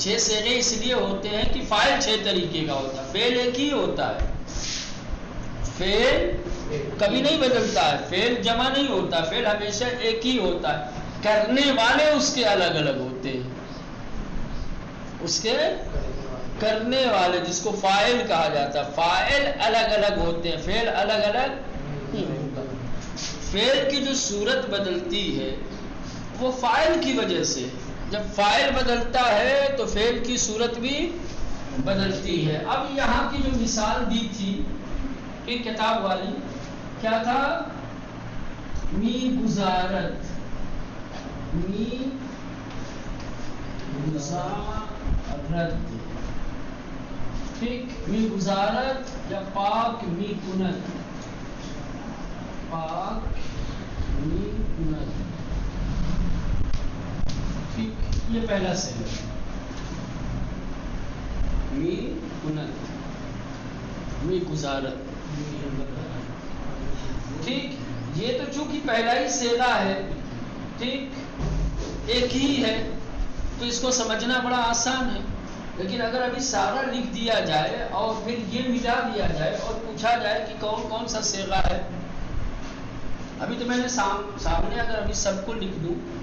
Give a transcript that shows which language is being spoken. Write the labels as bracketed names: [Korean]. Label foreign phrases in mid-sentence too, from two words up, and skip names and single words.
[Urdu] 6 صیغے اس لیے ہوتے ہیں کہ فاعل 6 طریقے کا ہوتا ہے، فعل ایک ہی ہوتا ہے، فعل کبھی نہیں بدلتا ہے، فعل جمع نہیں ہوتا، فعل ہمیشہ ایک ہی ہوتا ہے، کرنے والے اس کے الگ الگ ہوتے ہیں، اس کے کرنے والے جس کو فاعل کہا جاتا ہے، فاعل الگ الگ ہوتے ہیں، فعل الگ الگ نہیں ہوتا۔ فعل کی جو صورت بدلتی ہے وہ فاعل کی وجہ سے، جب فاعل بدلتا ہے تو فعل کی صورت بھی بدلتی ہے۔ اب یہاں کی جو مثال دی تھی کہ کتاب والی کیا تھا؟ [Baluchi] می گزارت، می گزارت، ٹھیک، می گزارت یا پاک می کنت، پاک می کنت، [Urdu] ٹھیک، یہ پہلا صیغہ [Baluchi] می کنت، می گزارت، [Urdu] ٹھیک، یہ تو چونکہ پہلا ہی صیغہ ہے، ٹھیک، ایک ہی ہے تو اس کو سمجھنا بڑا آسان ہے، لیکن اگر ابھی سارا لکھ دیا جائے اور پھر یہ ملا دیا جائے اور پوچھا جائے کہ کون کون سا صیغہ ہے، ابھی تو میں نے سامنے اگر ابھی سب کو لکھ دوں،